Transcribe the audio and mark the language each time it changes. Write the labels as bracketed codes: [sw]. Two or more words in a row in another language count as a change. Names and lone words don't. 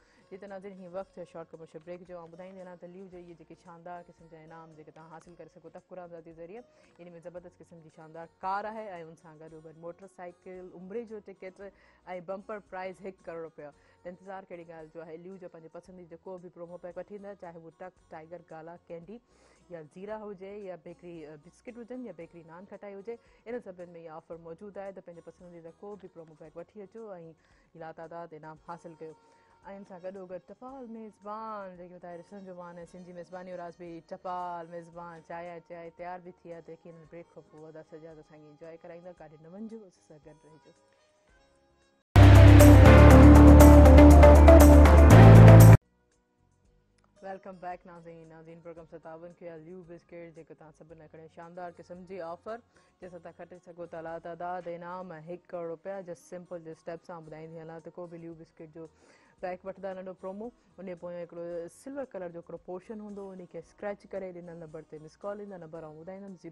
[sd] जिते नाज़रीन हीअं वक़्तु [en] short commercial break [sd] जो ऐं ॿुधाईंदे वञा त लीव जो इहे जेके शानदार क़िस्म जा इनाम जेके तव्हां हासिलु करे सघो था क़ुरानज़ादी ज़रिए, इन में ज़बरदस्त क़िस्म जी शानदार कार आहे ऐं उन सां गॾो गॾु मोटरसाइकिल, उमिरि जो टिकट ऐं [en] bumper prize [sd] 1 करोड़ रुपया। त इंतज़ारु कहिड़ी ॻाल्हि जो आहे। ल्यू जो पंहिंजे पसंदीदा जेको बि [en] promo pack [sd] वठी ईंदा, चाहे उहो टक, टाइगर, गाला, कैंडी या ज़ीरा हुजे या [en] bakery biscuit [sd] हुजनि या बेकरी नान खटाई हुजे, इन सभिनि में इहा ऑफर मौजूदु आहे। त पंहिंजे पसंदीदा को बि [en] promo pack [sd] वठी अचो ऐं लातादाद इनाम हासिलु कयो। ऐं इन सां गॾो गॾु टपाल मेज़बान जेके ॿुधाए ॾिसण जो मान सिंधी मेज़बानी और आज बि टपाल मेज़बान चांहि तयारु बि थी आहे। त यकीन ब्रेक खां पोइ वॾा सॼा त असांखे इंजॉय कराईंदा, काॾे न वञिजो, असां सां गॾु रहिजो। [en] welcome back [sd] नाज़रीन प्रोग्राम 57 के ल्यू बिस्किट जेको तव्हां सभिनि लाइ खणे शानदार क़िस्म जी ऑफर जंहिंसां तव्हां खटे सघो था लातादाद इनाम 1 करोड़ रुपया। [en] just simple [sd] जे स्टेप सां ॿुधाईंदी हलां त को बि ल्यू बिस्किट जो पैक वठंदा नंढो प्रोमो, उन पोइ हिकिड़ो [en] silver color [sd] जो हिकिड़ो पोर्शन हूंदो, उन खे स्क्रैच करे ॾिनल नंबर ते [en] miss call [sd] ईंदा।